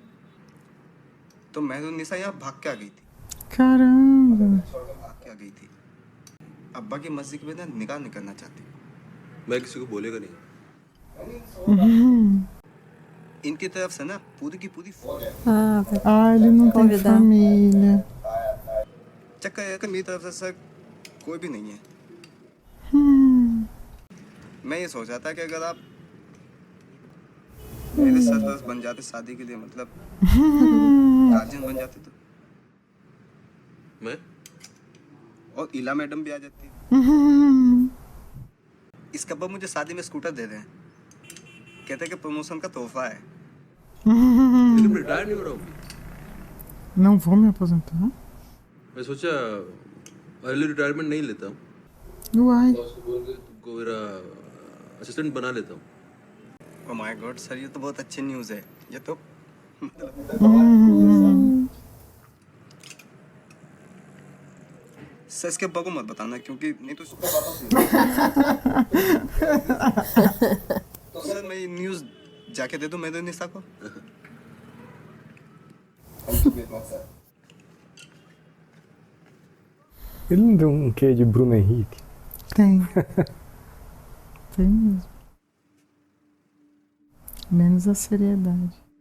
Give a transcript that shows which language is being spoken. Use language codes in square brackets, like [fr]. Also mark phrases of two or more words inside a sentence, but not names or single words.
[hi] तो मेहरुन्निसा यहाँ भाग के आ गई थी। भाग के आ गई थी। अब्बा की मर्जी के बिना निकाह नहीं करना चाहती। मैं किसी को बोलेगा नहीं। इनकी तरफ से ना पूरी की पूरी फौज है। [pt] ele não tem família. [hi] चक्कर है कि मेरी तरफ से सर कोई भी नहीं है। मैं ये सोच रहा था कि अगर आप मेरे सरदर्द बन जाते शादी के लिए, मतलब गार्जियन बन जाते तो मैं और इला मैडम भी आ जाती। इसका अब्बा मुझे शादी में स्कूटर दे रहे हैं, कहते हैं कि प्रमोशन का तोहफा है। लेकिन रिटायर नहीं हो रहा हूँ। [pt] Não vou me aposentar. [hi] मैं सोचा [en] early retirement [hi] नहीं लेता हूँ, [pt] Uai. [hi] तुमको मेरा असिस्टेंट बना लेता हूँ। [en] Oh my God sir, [hi] ये तो बहुत अच्छी न्यूज़ है। ये तो सर इसके अब्बा को मत बताना, क्योंकि नहीं तो तो सर मैं ये न्यूज़ जाके दे दूं मेहरुन्निसा को। [pt] Ele não deu um quê de Bruno Henrique? Tem. Tem mesmo. Menos a seriedade.